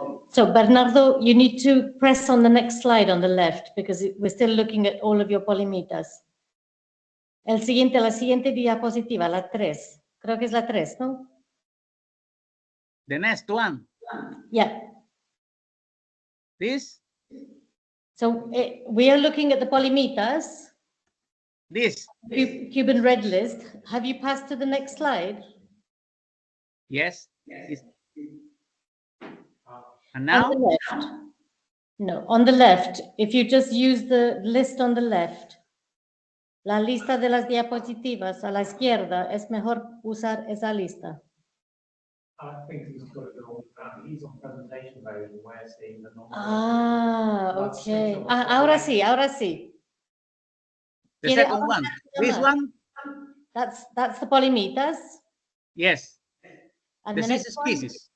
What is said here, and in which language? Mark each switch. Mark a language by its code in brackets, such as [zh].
[en] So Bernardo, you need to press on the next slide on the left because we're still looking at all of your Polymitas. [es] La siguiente diapositiva, la 3. Creo que es la 3, ¿no? [en] The next one. Yeah. This? So we are looking at the Polymitas. This. Cuban red list. Have you passed to the next slide? Yes. And now? On the left. No, on the left. If you just use the list on the left, [es] la lista de las diapositivas a la izquierda, es mejor usar esa lista. [en] I think he's got to go on. He's on presentation mode and we're seeing the normal. [es] Okay. Ahora sí, ahora sí. [en] The second one. This one? That's the Polymitas. Yes. And this the is next species.